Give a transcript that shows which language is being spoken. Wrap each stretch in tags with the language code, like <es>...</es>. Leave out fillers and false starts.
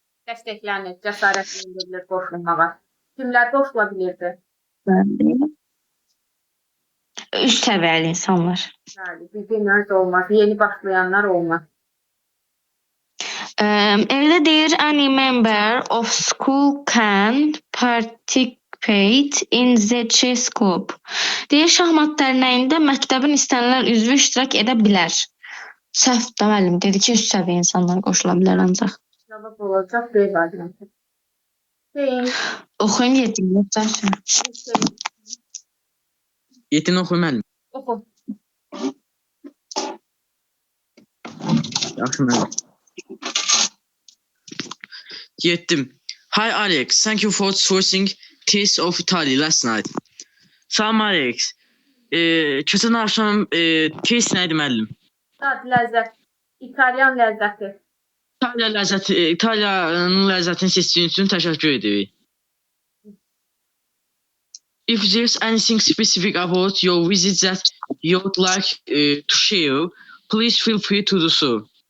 <az>Dəstəklənir, cəsarətlendirilir qoşulmağa. Kimlər qoşula bilirdi? Üst səviyyəli insanlar. Bəli, beginners olmaz, yeni başlayanlar olmaz. Evdə deyir,</az> <en>any member of school can participate in the chess club.</en> <az>Deyir, şahmat dərnəyində məktəbin istənilən üzvü iştirak edə bilər. Səhv də müəllim dedi ki, üst səviyyə insanlar qoşula bilər ancaq. Cavab olacaq, B variantı. Oxuyun yetim, yoxsa? Yetin oxu müəllim. Oxu. Yaxşı müəllim. Yetdim.</az> <en>Hi Alex, thank you for choosing Taste of Italy last night.</en> <az>Salam Alex. Keçən axşam taste nə idi müəllim? Dad, ləzzət. İtalyan ləzzəti. İtaliyanın ləzzətini seçdiyin üçün təşəkkür edirik.</az> <en>If there's anything specific about your visit that you'd like to share, please feel free to do so.</en>